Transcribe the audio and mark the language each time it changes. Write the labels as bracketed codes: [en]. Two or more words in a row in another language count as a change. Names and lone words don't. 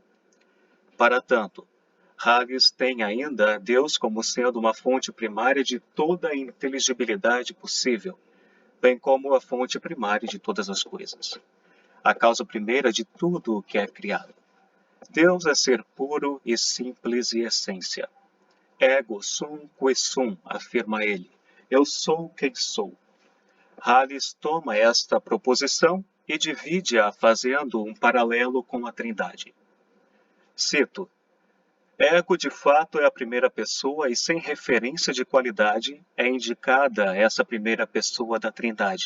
[pt] Para tanto, Halles tem ainda Deus como sendo uma fonte primária de toda a inteligibilidade possível, bem como a fonte primária de todas as coisas. A causa primeira de tudo o que é criado. Deus é ser puro e simples e essência. [la] Ego sum qui sum, [pt] afirma ele. Eu sou quem sou. Halles toma esta proposição e divide-a fazendo um paralelo com a Trindade. Cito: Ego, de fato, é a primeira pessoa e, sem referência de qualidade, é indicada essa primeira pessoa da Trindade.